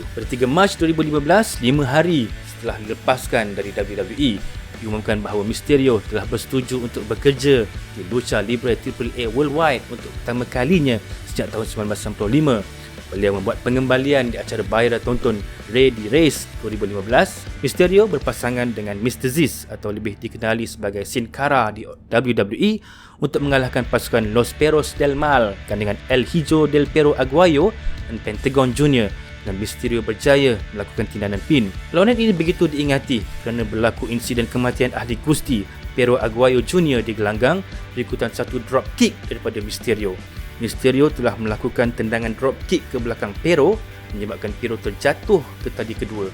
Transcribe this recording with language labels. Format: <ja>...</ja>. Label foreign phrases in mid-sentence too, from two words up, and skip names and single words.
<ms>Pada 3 Mac 2015, 5 hari setelah dilepaskan dari WWE, diumumkan bahawa Mysterio telah bersetuju untuk bekerja di Lucha Libre AAA Worldwide untuk pertama kalinya sejak tahun 1995. Beliau membuat pengembalian di acara bayaran tonton Ready Race 2015. Mysterio berpasangan dengan Mr. Ziz atau lebih dikenali sebagai Sin Cara di WWE untuk mengalahkan pasukan Los Perros del Mal dengan El Hijo del Perro Aguayo dan Pentagon Jr. dan Mysterio berjaya melakukan tindakan pin. Perlawanan ini begitu diingati kerana berlaku insiden kematian ahli Gusti Perro Aguayo Jr. di gelanggang berikutan satu</ms> <en>drop kick</en> <ms>daripada Mysterio. Mysterio telah melakukan tendangan</ms> <en>drop kick</en> <ms>ke belakang Perro menyebabkan Perro terjatuh ke tali kedua.</ms>